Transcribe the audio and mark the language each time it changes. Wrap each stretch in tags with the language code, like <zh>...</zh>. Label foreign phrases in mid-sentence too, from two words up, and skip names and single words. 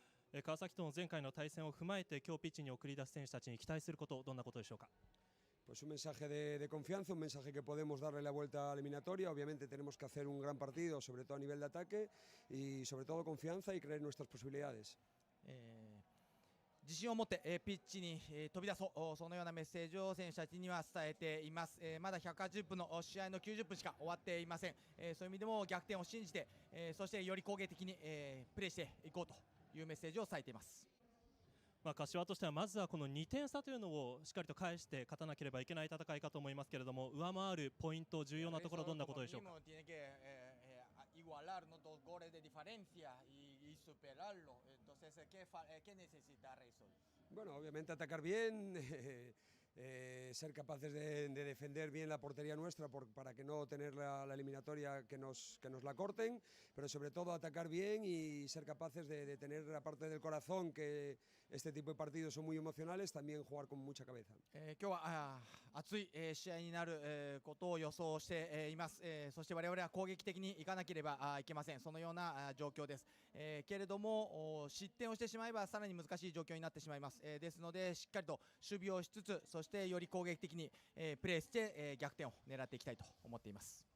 <ja>川崎との前回の対戦を踏まえて今日ピッチに送り出す選手たちに期待すること、どんなことでしょうか。</ja> <es>Pues un mensaje de confianza, un mensaje que podemos darle la vuelta a la eliminatoria. Obviamente tenemos que hacer un gran partido, sobre todo a nivel de ataque y sobre todo confianza y creer en nuestras posibilidades.</es> <ja>自信を持ってピッチに飛び出そう、そのようなメッセージを選手たちには伝えています。まだ180分の試合の90分しか終わっていません。そういう意味でも逆転を信じて、そしてより攻撃的にプレーしていこうというメッセージを伝えています。柏としてはまずはこの2点差というのをしっかりと返して勝たなければいけない戦いかと思いますけれども、上回るポイント、重要なところどんなことでしょうか。</ja> <es>Bueno, obviamente atacar bien, ser capaces de defender bien la portería nuestra para que no tener la eliminatoria que nos la corten, pero sobre todo atacar bien y ser capaces de tener la parte del corazón, que este tipo de partidos son muy emocionales, también jugar con mucha cabeza.</es> <ja>今日は熱い試合になることを予想しています。そして我々は攻撃的にいかなければいけません。そのような状況です。けれども失点をしてしまえばさらに難しい状況になってしまいます。ですのでしっかりと守備をしつつ、そしてより攻撃的にプレーして逆転を狙っていきたいと思っています。</ja>